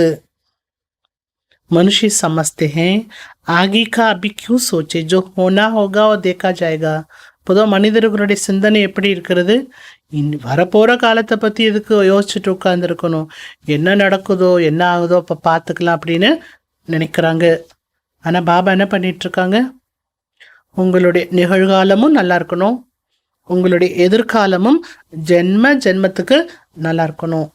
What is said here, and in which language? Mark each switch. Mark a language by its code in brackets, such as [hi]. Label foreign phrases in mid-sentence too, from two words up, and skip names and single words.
[hi] मनुष्य समझते हैं आगे का अभी क्यों सोचे, जो होना होगा वो देखा जाएगा. [ta] பொதுவாக மனிதர்களுடைய சிந்தனை எப்படி இருக்கிறது? வரப்போகிற காலத்தை பற்றி எதுக்கு யோசிச்சுட்டு உட்காந்துருக்கணும்? என்ன நடக்குதோ என்ன ஆகுதோ அப்போ பார்த்துக்கலாம் அப்படின்னு நினைக்கிறாங்க. ஆனால் பாபா என்ன பண்ணிகிட்ருக்காங்க? உங்களுடைய நிகழ்காலமும் நல்லா இருக்கணும், உங்களுடைய எதிர்காலமும் ஜென்ம ஜென்மத்துக்கு நல்லா இருக்கணும்.